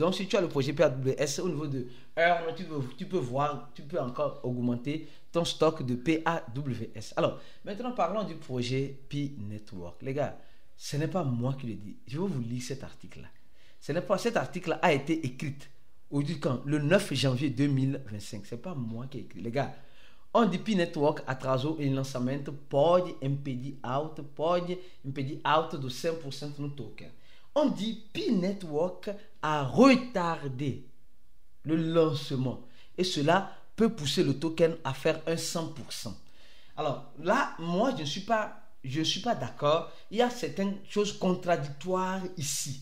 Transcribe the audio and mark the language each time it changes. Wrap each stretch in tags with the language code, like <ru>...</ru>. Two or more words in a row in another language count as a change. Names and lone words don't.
<fr>Donc, si tu as le projet PAWS, au niveau de Earn, tu peux voir, tu peux encore augmenter ton stock de PAWS. Alors, maintenant, parlons du projet Pi Network. Les gars, ce n'est pas moi qui le dis. Je vais vous lire cet article-là. Cet article a été écrit le 9 janvier 2025. Ce n'est pas moi qui ai écrit. Les gars,</fr> <pt>onde Pi Network atrasou em lançamento pode impedir alta de 5% no token.</pt> <fr>On dit Pi Network a retardé le lancement et cela peut pousser le token à faire un 100%. Alors là, moi je ne suis pas d'accord. Il y a certaines choses contradictoires ici.</fr>